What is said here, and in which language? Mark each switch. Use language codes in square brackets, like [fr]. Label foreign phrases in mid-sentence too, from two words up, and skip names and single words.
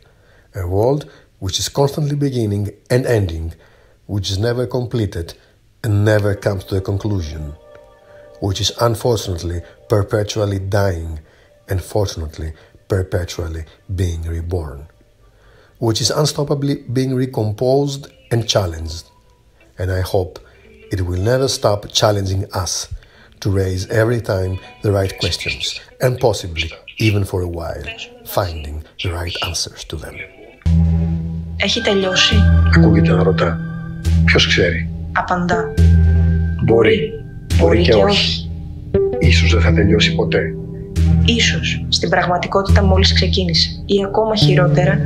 [en] A world which is constantly beginning and ending, which is never completed and never comes to a conclusion, which is unfortunately perpetually dying and fortunately perpetually being reborn, which is unstoppably being recomposed and challenged. And I hope it will never stop challenging us to raise every time the right questions, and possibly, even for a while, finding the right answers to them. [el] Έχει τελειώσει. Ακούγεται να ρωτά. Ποιος ξέρει. Απαντά. Μπορεί και όχι. Ίσως δεν θα τελειώσει ποτέ. Ίσως στην πραγματικότητα μόλις ξεκίνησε. Ή ακόμα χειρότερα.